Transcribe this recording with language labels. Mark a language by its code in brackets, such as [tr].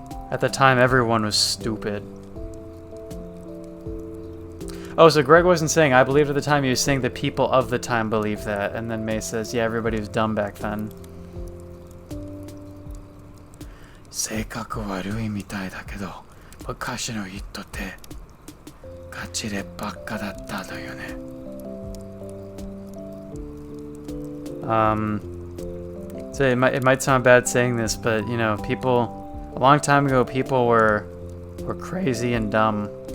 [en] At the time, everyone was stupid. Oh, so Greg wasn't saying I believed at the time, he was saying the people of the time believed that. And then May says, yeah, everybody was dumb back then. [ja] 性格悪いみたいだけど、昔の人ってガチでバカだったのよね。 [en] So it might sound bad saying this, but you know, a long time ago, people were crazy and dumb.